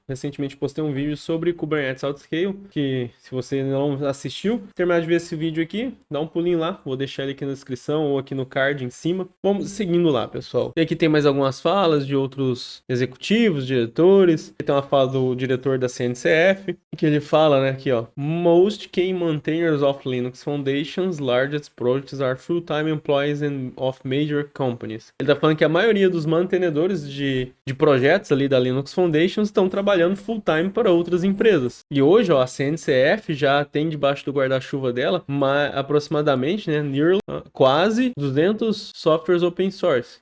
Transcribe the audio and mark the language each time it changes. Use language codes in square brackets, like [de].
[pt] Recentemente postei um vídeo sobre Kubernetes Autoscale, que se você não assistiu, terminar de ver esse vídeo aqui, dá um pulinho lá, vou deixar ele aqui na descrição ou aqui no card em cima. Vamos seguindo lá, pessoal. E aqui tem mais algumas falas de outros executivos, diretores. Aqui tem uma fala do diretor da CNCF, que ele fala, né, aqui, ó. [en] Most key maintainers of Linux Foundation's largest projects are full-time employees of major companies. [pt] Ele tá falando que a maioria dos mantenedores de projetos ali da Linux Foundation estão trabalhando full-time para outras empresas. E hoje, ó, a CNCF já tem debaixo do guarda-chuva dela aproximadamente, né, quase 200 softwares open source.